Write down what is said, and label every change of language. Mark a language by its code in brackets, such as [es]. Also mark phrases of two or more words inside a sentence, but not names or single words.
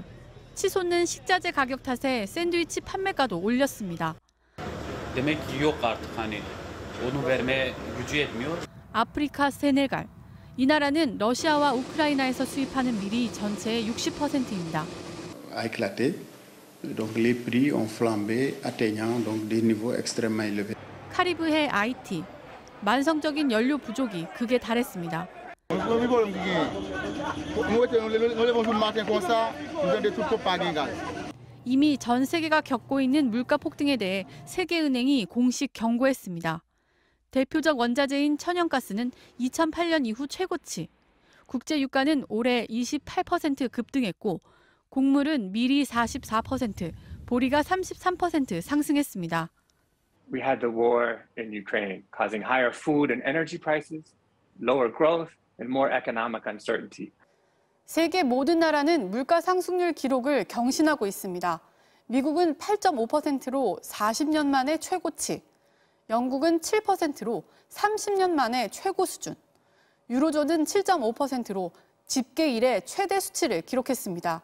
[ko] 치솟는 식자재 가격 탓에 샌드위치 판매가도 올렸습니다. 아프리카 세네갈. 이 나라는 러시아와 우크라이나에서 수입하는 밀이 전체의 60%입니다. [fr] Donc les prix ont flambé, atteignant donc des niveaux extrêmement élevés. [ko] 카리브해 아이티, 만성적인 연료 부족이 극에 달했습니다. 이미 전 세계가 겪고 있는 물가 폭등에 대해 세계은행이 공식 경고했습니다. 대표적 원자재인 천연가스는 2008년 이후 최고치, 국제 유가는 올해 28% 급등했고 곡물은 밀이 44%, 보리가 33% 상승했습니다. [en] We had the war in Ukraine, causing higher food and energy prices, lower growth, and more economic uncertainty. [ko] 세계 모든 나라는 물가 상승률 기록을 경신하고 있습니다. 미국은 8.5%로 40년 만에 최고치, 영국은 7%로 30년 만에 최고 수준, 유로존은 7.5%로 집계 이래 최대 수치를 기록했습니다.